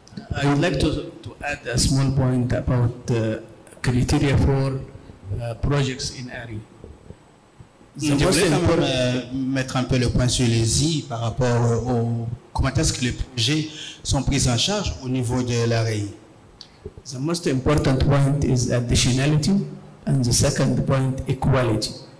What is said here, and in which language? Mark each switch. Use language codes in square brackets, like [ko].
[en] I would like to add a small point about the criteria for projects in ARI. [fr] Je voulais mettre un peu le point sur les I par rapport au comment est-ce que les projets sont pris en charge au niveau de l'ARI. [en] The most important point is additionality, and the second point equality.